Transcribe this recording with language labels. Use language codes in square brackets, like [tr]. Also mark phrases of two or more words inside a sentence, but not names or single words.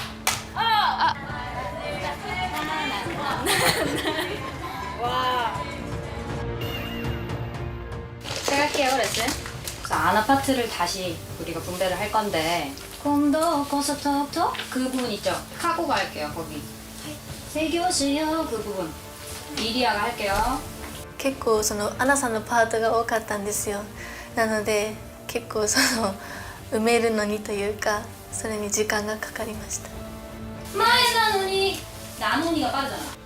[ko] 시작할게요, 레슨. 그래서 아나 파트를 다시 우리가 분배를 할 건데, 곰도 고소 톡톡 그 부분 있죠? 하고 갈게요, 거기. 세교시요 그 부분. 이리아가 할게요. [ja] 結構アナさんのパートが多かったんですよ。なので結構埋めるのにというか、それに時間がかかりました。前なのに [ko] 나눈이가 빠르잖아.